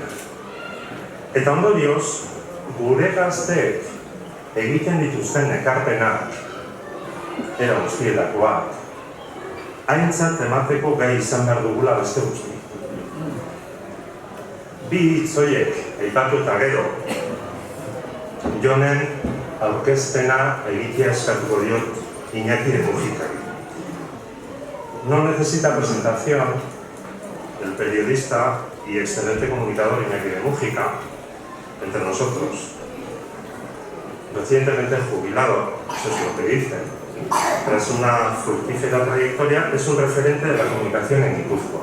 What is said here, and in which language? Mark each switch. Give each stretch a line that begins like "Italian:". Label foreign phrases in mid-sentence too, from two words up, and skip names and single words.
Basque: Eta ondorioz, gure gazteek egiten dituzten ekarpenak, era guztietakoak, aintzat emateko gai izan behar dugula beste guzti. Bi hitz horiek aipatu eta gero, Jonen aurkezpena egitea eskatuko diot Iñaki de Mujikari.
Spanish: No necesita presentación el periodista y excelente comunicador Iñaki de Mujica entre nosotros. Recientemente jubilado, eso es lo que dicen. Tras una fructífera trayectoria, es un referente de la comunicación en Guipúzcoa.